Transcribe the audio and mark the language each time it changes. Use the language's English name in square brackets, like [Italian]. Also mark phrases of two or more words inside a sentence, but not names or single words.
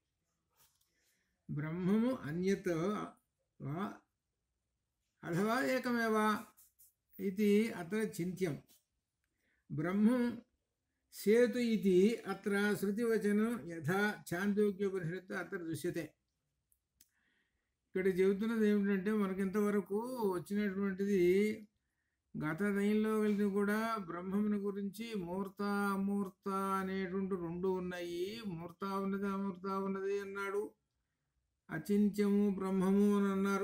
[Sanskrit] ब्रह्मम् अन्यत् वा अथवा एकमेव इति अत्र चिन्त्यम्। ब्रह्मं सेतु इति अत्र श्रुतिवचनं यथा छान्दोग्योपनिषत् अत्र दृश्यते। [Telugu] ఇక్కడ చెబుతున్నది ఏమిటంటే మనకింతవరకు వచ్చినటువంటిది గత దైన్లో వెళ్ళి కూడా బ్రహ్మముని గురించి మూర్త అమూర్త అనేటువంటి రెండు ఉన్నాయి. మూర్త ఉన్నది అమూర్త ఉన్నది అన్నాడు, అచింత్యము బ్రహ్మము అని అన్నారు.